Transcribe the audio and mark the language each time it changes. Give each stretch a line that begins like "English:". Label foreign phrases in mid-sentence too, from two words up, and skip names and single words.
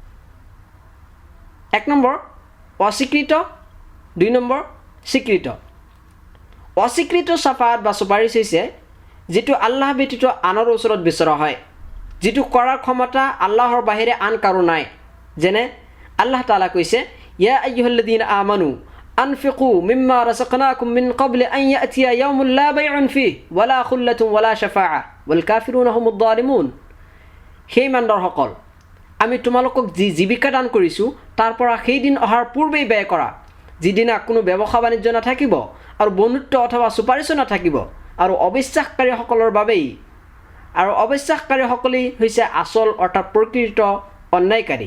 Assamese: 1 নম্বৰ অস্বীকৃত, 2 নম্বৰ স্বীকৃত। অস্বীকৃত চাফাত বা চুপাৰিশ হৈছে যিটো আল্লাহ ব্যতীত আনৰ ওচৰত বিচৰা হয়, যিটো কৰাৰ ক্ষমতা আল্লাহৰ বাহিৰে আন কাৰো নাই। যেনে আল্লাহ তাআলা কৈছে
Arabic: يا أيها الذين آمنوا أنفقوا مما رزقناكم من قبل أن يأتي يوم لا بيع فيه ولا خلة ولا شفاعة والكافرون هم الظالمون.
Assamese: সেই ইমানদাৰসকল আমি তোমালোকক যি জীৱিকা দান কৰিছোঁ তাৰ পৰা সেইদিন অহাৰ পূৰ্বেই ব্যয় কৰা যিদিনা কোনো ব্যৱসায় বাণিজ্য নাথাকিব আৰু বন্ধুত্ব অথবা চুপাৰিছো নাথাকিব আৰু অবিশ্বাসকাৰীসকলৰ বাবেই। আৰু অবিশ্বাসকাৰীসকলেই হৈছে আচল অৰ্থাৎ প্ৰকৃত অন্যায়কাৰী।